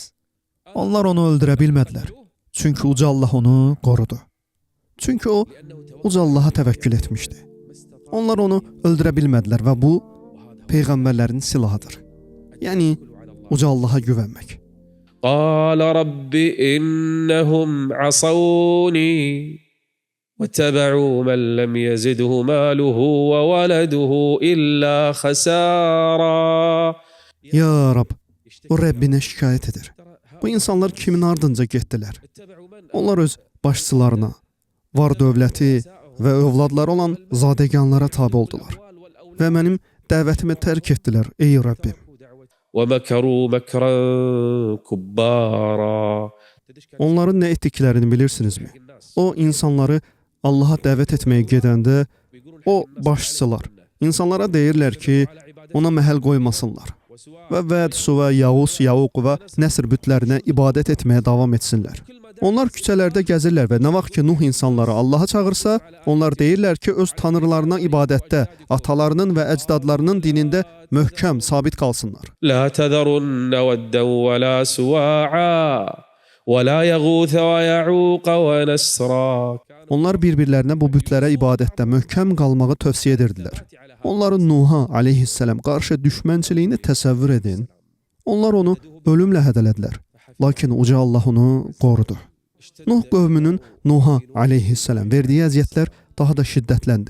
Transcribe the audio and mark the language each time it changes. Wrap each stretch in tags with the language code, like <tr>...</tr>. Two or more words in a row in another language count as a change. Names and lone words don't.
<az>Onlar onu öldürə bilmədilər. Çünki uca Allah onu qorudu. Çünki o, uca Allaha təvəkkül etmişdi. Onlar onu öldürə bilmədilər və bu, Peyğəmbərlərin silahıdır. Yəni, uca Allaha güvənmək.</az> <ar>قال رب إنهم عصوني واتبعوا من لم يزده ماله وولده إلا خسارا.</ar> <az>Ya Rab, o Rəbbinə şikayət edir. Bu insanlar kimin ardınca getdilər? Onlar öz başçılarına, var dövləti və övladları olan zadəganlara tabe oldular. Və mənim dəvətimi tərk etdilər, ey Rəbbim.</az> <ar>وَمَكَرُوا مَكْرًا كُبَّارًا.</ar> <az>Onların nə etdiklərini bilirsinizmi? O insanları Allaha dəvət etməyə gedəndə o başçılar insanlara deyirlər ki, ona məhəl qoymasınlar və Vəd, Suvə, Yağus, Yauq və Nəsr bütlərinə ibadət etməyə davam etsinlər. Onlar küçələrdə gəzirlər və nə vaxt ki Nuh insanları Allaha çağırsa, onlar deyirlər ki, öz tanrılarına ibadətdə, atalarının və əcdadlarının dinində möhkəm, sabit qalsınlar.</az> <ar>لا تذرن ودا ولا سواعا ولا يغوث ويعوق ونسرا.</ar> <az>Onlar bir-birlərinə bu bütlərə ibadətdə möhkəm qalmağı tövsiyə edirdilər. Onların Nuh'a aleyhisselam qarşı düşmənçiliyini təsəvvür edin. Onlar onu ölümlə hədələdilər. Lakin Uca Allah onu qorudu. Nuh qövmünün Nuh'a aleyhisselam verdiyi əziyyətlər daha da şiddətləndi.</az>